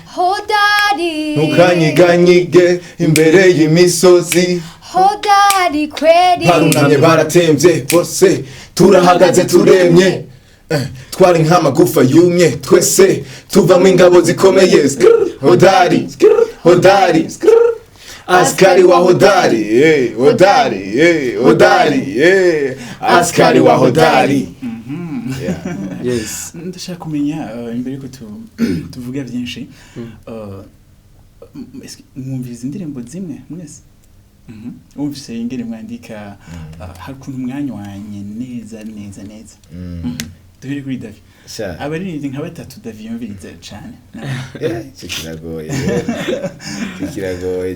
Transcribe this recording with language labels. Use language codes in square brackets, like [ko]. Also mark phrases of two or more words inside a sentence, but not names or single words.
[sw] Hodari. [rn] Ntukanyiganyige imbere y'imisozi. [sw] Hodari kweri. [rn] Barunamye baratemvye bose, turahagaze turemye. Eh, twari nk'amagufa yumye twese, tuvamo ingabo zikomeye. Skrr, [sw] hodari, skrr, hodari, skrr. Askari wa hodari, eh, hodari, eh, hodari, eh, askari wa hodari. [en] Mhm. Yeah. Yes. [rn] Ndashaka kumenya, eh, imbere yuko tu-, tuvuga byinshi, Mm. eh, m-, [fr] est-ce que [rn] mwumviriza indirimbo zimwe mwese? Mhm. Wumvise ingene mwandika, Mm. eh, hari ukuntu mwanywanye neza, neza, neza. Mm. Mhm. Duhere kuri Davi. Sha. Abaririmbyi nka batatu Davi yumviriza cane. Eh, ico kiragoye. Ico kiragoye.